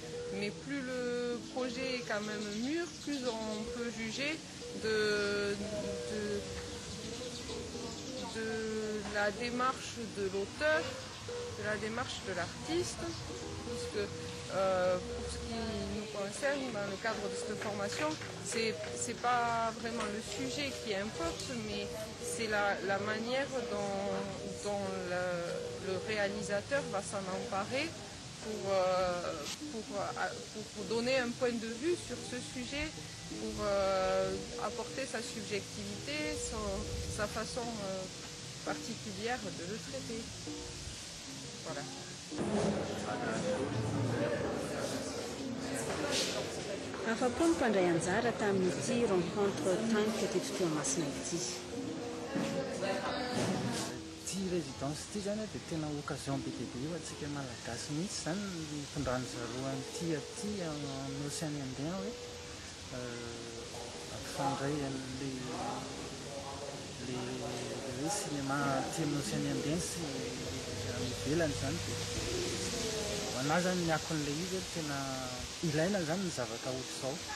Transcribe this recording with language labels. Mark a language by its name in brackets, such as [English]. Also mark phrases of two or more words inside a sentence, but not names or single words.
[French] Mais plus le projet est quand même mûr, plus on peut juger de la démarche de l'auteur, de la démarche de l'artiste, puisque pour ce qui nous concerne, dans le cadre de cette formation, c'est pas vraiment le sujet qui importe, mais c'est la manière dont le réalisateur va s'en emparer pour donner un point de vue sur ce sujet, pour apporter sa subjectivité, sa façon particulière de le traiter. Voilà. [Malagasy] Afa-po ny mpandray anjara tamin'ity rencontre tank teto Toamasina ity. Ty résidence ity zany dia tena occasion be dia be io atsika malagasy mihitsy zany mitondrany zareo an'ity aty amin'ny Océan Indien hoe ampifandray an'le hoe cinéma aty amin'ny Océan Indien sy any ivelany zany dia ana zany miakon'le izy tena ilaina zany ny zavatra ohatr'izao.